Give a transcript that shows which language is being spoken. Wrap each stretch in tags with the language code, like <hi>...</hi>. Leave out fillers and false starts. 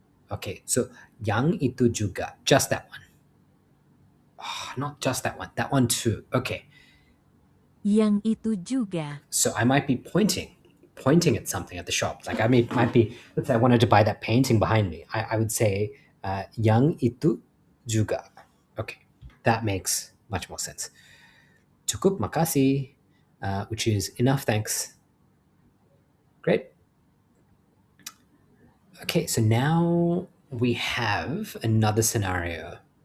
<en>Okay, so</en> <id>yang itu juga,</id> <en>just that one. Oh, not just that one, that one too. Okay.</en> <id>Yang itu juga.</id> <en>So I might be pointing at something at the shop. Like I might be, let's say I wanted to buy that painting behind me. I would say</en> <id>yang itu juga.</id> <en>Okay, that makes much more sense.</en> <id>Cukup makasih,</id> <en>which is enough, thanks. Great. Okay, so now we have another scenario.</en>